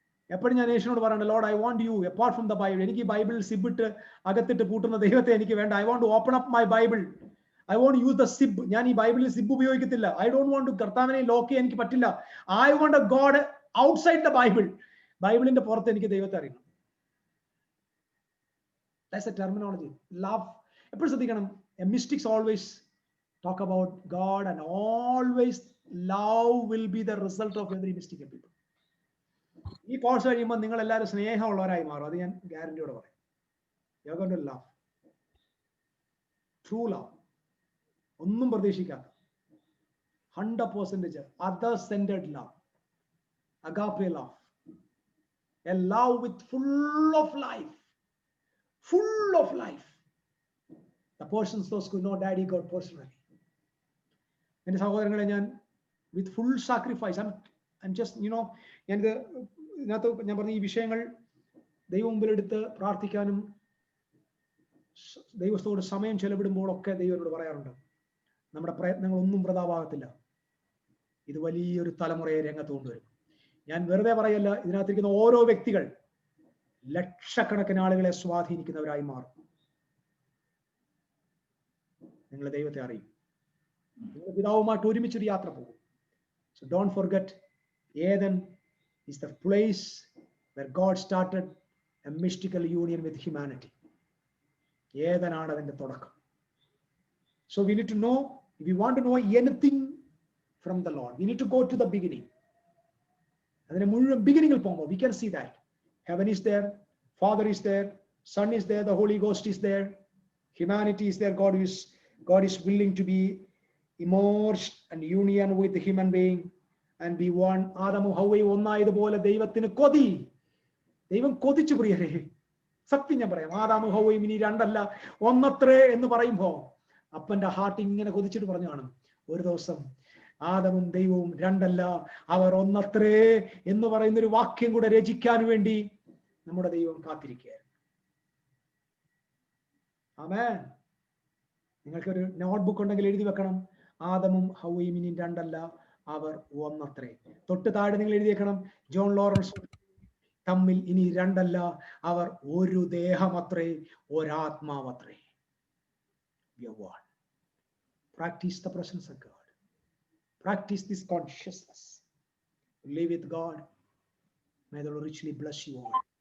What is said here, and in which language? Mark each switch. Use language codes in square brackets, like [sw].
[ml] എപ്പോഴും ഞാൻ യേശുവിനോട് പറയണ്ട, Lord, [en] I want you apart from the Bible. [ml] എനിക്ക് ഈ ബൈബിൾ സിബിട്ട് അകത്തിട്ട് പൂട്ടുന്ന ദൈവത്തെ എനിക്ക് വേണ്ട. [en] I want to open up my Bible. I want use the zip. [ml] ഞാൻ ഈ ബൈബിളിൽ zip ഉപയോഗിക്കത്തില്ല. [en] I don't want to, [ml] കർത്താവിനെ ലോക്ക് ചെയ്യാൻ എനിക്ക് പറ്റില്ല. [en] I want a God outside the Bible. [ml] ബൈബിളിന്റെ പുറത്ത് എനിക്ക് ദൈവത്തെ അറിയണം. [en] That's a terminology. Love. [ml] എപ്പോഴും ശ്രദ്ധിക്കണം, [en] mystics always talk about God, and always love will be the result of every mystical people. [ml] ഈ കോഴ്സ് കഴിയുമ്പോൾ നിങ്ങൾ എല്ലാവരും സ്നേഹമുള്ളവരായി മാറും. അത് ഞാൻ ഗ്യാരണ്ടിയോടെ പറയാം. [en] You are going to love. True love. [ml] ഒന്നും പ്രതീക്ഷിക്കാത്ത [en] 100% other-centered love. Agape love. A love with full of life. Full of life. The persons those who know Daddy God personally. [ml] എൻ്റെ സഹോദരങ്ങളെ, ഞാൻ [en] with full sacrifice, I just [ml] ഞാനിത് ഇതിനകത്ത് ഞാൻ പറഞ്ഞ ഈ വിഷയങ്ങൾ ദൈവം മുമ്പിലെടുത്ത് പ്രാർത്ഥിക്കാനും ദൈവത്തോട് സമയം ചെലവിടുമ്പോഴൊക്കെ ദൈവനോട് പറയാറുണ്ട്, നമ്മുടെ പ്രയത്നങ്ങളൊന്നും വൃഥാവാകത്തില്ല. ഇത് വലിയൊരു തലമുറയെ രംഗത്ത് കൊണ്ടുവരും. ഞാൻ വെറുതെ പറയല്ല, ഇതിനകത്തിരിക്കുന്ന ഓരോ വ്യക്തികൾ ലക്ഷക്കണക്കിന് ആളുകളെ സ്വാധീനിക്കുന്നവരായി മാറും. നിങ്ങൾ ദൈവത്തെ അറിയും. നിങ്ങൾ പിതാവുമായിട്ട് ഒരുമിച്ചൊരു യാത്ര പോകും. [en] So don't forget, Eden is the place where God started a mystical union with humanity. [ml] ഏതനാണ് അതിന്റെ തുടക്കം. [en] So we need to know, if we want to know anything from the Lord, we need to go to the beginning. [ml] അതിന്റെ മുഴുവൻ ബിഗിനിങ്ങിൽ പോകുമ്പോൾ [en] we can see that heaven is there, Father is there, Son is there, the Holy Ghost is there, humanity is there, God is willing to be immersed and union with the human being and be one. [ml] ആദമും ഹവ്വയും ഒന്നായതുപോലെ ദൈവത്തിന് കൊതി. ദൈവം കൊതിച്ചു പ്രിയരെ. സത്യം ഞാൻ പറയാം, ആദമും ഹവ്വയും ഇനി രണ്ടല്ല ഒന്നത്രേ എന്ന് പറയുമ്പോ അപ്പന്റെ ഹാർട്ട് ഇങ്ങനെ കൊതിച്ചിട്ട് പറഞ്ഞു കാണും, ഒരു ദിവസം ആദമും ദൈവവും രണ്ടല്ല, അവർ ഒന്നത്രേ എന്ന് പറയുന്ന ഒരു വാക്യം കൂടെ രചിക്കാൻ വേണ്ടി നമ്മുടെ ദൈവം കാത്തിരിക്കുകയായിരുന്നു. ആമേൻ. നിങ്ങൾക്കൊരു നോട്ട്ബുക്ക് ഉണ്ടെങ്കിൽ എഴുതി വെക്കണം, ആദമും ഹവ്വയും ഇനി രണ്ടല്ല, അവർ ഒന്നത്രേ. തൊട്ട് താഴെ നിങ്ങൾ എഴുതി വെക്കണം, ജോൺ ലോറൻസ് തമ്മിൽ ഇനി രണ്ടല്ല, അവർ ഒരു ദേഹമത്രേ, ഒരാത്മാവത്രേ. [en] Practice the presence of God. Practice this consciousness. Live with God. May the Lord richly bless you all.